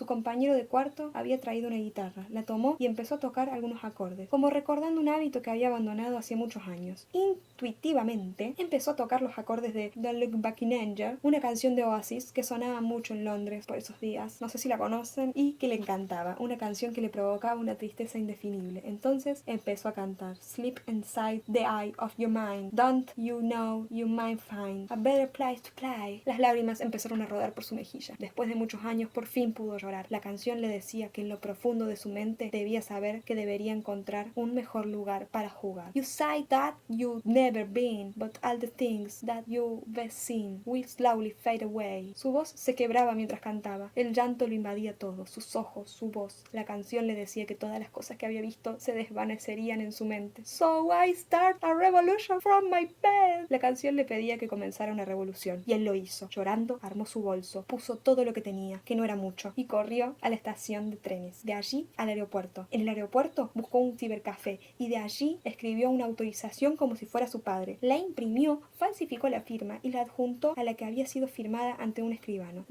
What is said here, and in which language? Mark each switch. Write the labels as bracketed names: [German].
[Spanish] Su compañero de cuarto había traído una guitarra, la tomó y empezó a tocar algunos acordes, como recordando un hábito que había abandonado hacía muchos años. Intuitivamente empezó a tocar los acordes de Don't Look Back in Anger, una canción de Oasis que sonaba mucho en Londres por esos días. No sé si la conocen, y que le encantaba, una canción que le provocaba una tristeza indefinible. Entonces empezó a cantar [English] Sleep inside the eye of your mind. Don't you know you might find a better place to play. [Spanish] Las lágrimas empezaron a rodar por su mejilla. Después de muchos años por fin pudo llorar. La canción le decía que en lo profundo de su mente debía saber que debería encontrar un mejor lugar para jugar. [English] You say that you've never been, but all the things that you've seen will slowly fade away. [Spanish] Su voz se quebraba mientras cantaba. El llanto lo invadía todo, sus ojos, su voz. La canción le decía que todas las cosas que había visto se desvanecerían en su mente. [English] So I start a revolution from my bed. [Spanish] La canción le pedía que comenzara una revolución, y él lo hizo. Llorando, armó su bolso, puso todo lo que tenía, que no era mucho, y corrió a la estación de trenes. De allí al aeropuerto. En el aeropuerto buscó un cibercafé, y de allí escribió una autorización como si fuera su padre. La imprimió, falsificó la firma y la adjuntó a la que había sido firmada ante un escribano.